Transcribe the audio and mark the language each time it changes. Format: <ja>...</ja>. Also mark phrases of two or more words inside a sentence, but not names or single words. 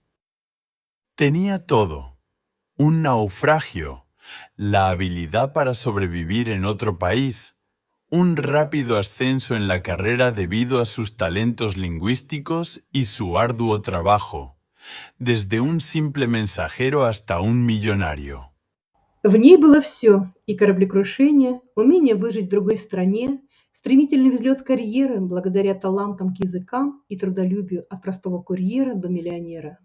<es>Tenía todo: un naufragio, la habilidad para sobrevivir en otro país, un rápido ascenso en la carrera debido a sus talentos lingüísticos y su arduo trabajo, desde un simple mensajero hasta un millonario.</es> <ru>В ней было все: и кораблекрушение, умение выжить в другой стране, стремительный взлет карьеры благодаря талантам к языкам и трудолюбию от простого курьера до миллионера.</ru>